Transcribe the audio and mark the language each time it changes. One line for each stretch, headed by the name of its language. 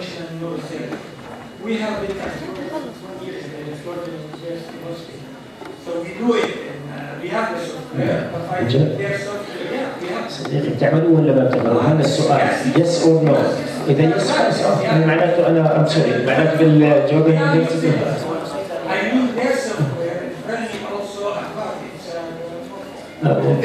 English: We have been for years in the Florida University Hospital, so we do it and we have the software. But I think there's software. Yeah, we have.
Arabic: صديقي بتعملوا ولا ما بتعملوا؟ هذا السؤال
English: yes or no.
Arabic: إذا yes خلاص معناته أنا sorry معناته بالجواب الإنجليزي.
English: I mean their software is running also apart.